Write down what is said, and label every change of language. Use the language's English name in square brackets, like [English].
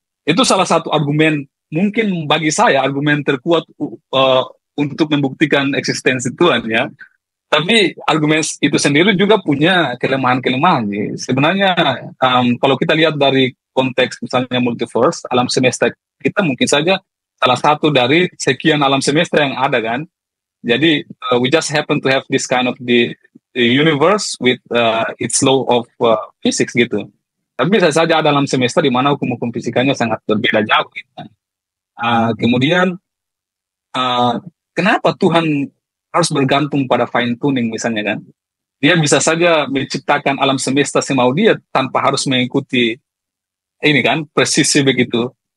[Indonesian] Itu salah satu argumen mungkin bagi saya argumen terkuat untuk membuktikan eksistensi Tuhan ya. Tapi argumen itu sendiri juga punya kelemahan-kelemahan. Sebenarnya kalau kita lihat dari konteks misalnya multiverse, alam semesta kita mungkin saja salah satu dari sekian alam semesta yang ada kan. Jadi [English] we just happen to have this kind of the universe with its law of physics [Indonesian] gitu. Tapi bisa saja ada alam semesta di mana hukum-hukum fisikanya sangat berbeda jauh. Gitu. Kemudian kenapa Tuhan harus bergantung pada fine tuning misalnya kan? Dia bisa saja menciptakan alam semesta semau dia tanpa harus mengikuti ini kan presisi begitu.